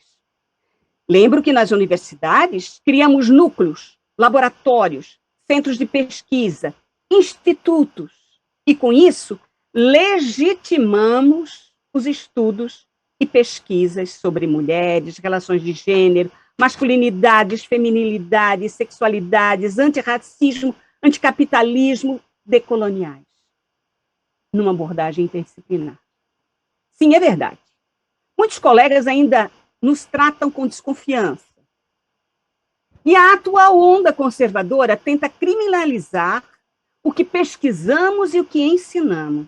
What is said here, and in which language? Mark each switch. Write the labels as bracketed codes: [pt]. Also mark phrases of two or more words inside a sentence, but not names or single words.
[pt] Lembro que nas universidades criamos núcleos, laboratórios, centros de pesquisa, institutos, e com isso legitimamos os estudos e pesquisas sobre mulheres, relações de gênero, masculinidades, feminilidades, sexualidades, antirracismo, anticapitalismo, decoloniais, numa abordagem interdisciplinar. Sim, é verdade. Muitos colegas ainda nos tratam com desconfiança. E a atual onda conservadora tenta criminalizar o que pesquisamos e o que ensinamos.